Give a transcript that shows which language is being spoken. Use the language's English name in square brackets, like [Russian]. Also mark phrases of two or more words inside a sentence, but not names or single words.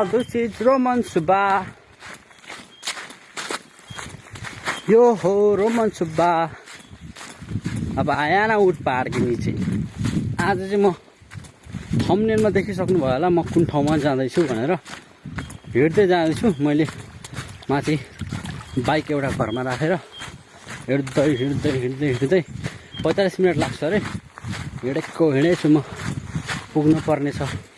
[English] This is Roman Suba. Yo ho, Roman Suba. [Hindi] अब आया ना उठ पहाड के नीचे [Nepali] आज चाहिँ म थम्बनेलमा देखिसक्नु भयो होला म कुन ठाउँमा जाँदैछु भनेर हिँड्दै जाँदैछु मैले माथि बाइक एउटा घरमा राखेर हिँड्दै हिँड्दै हिँड्दै हिँड्दै 45 मिनट लाग्छ अरे हिँडेछु म पुग्नु पर्ने छ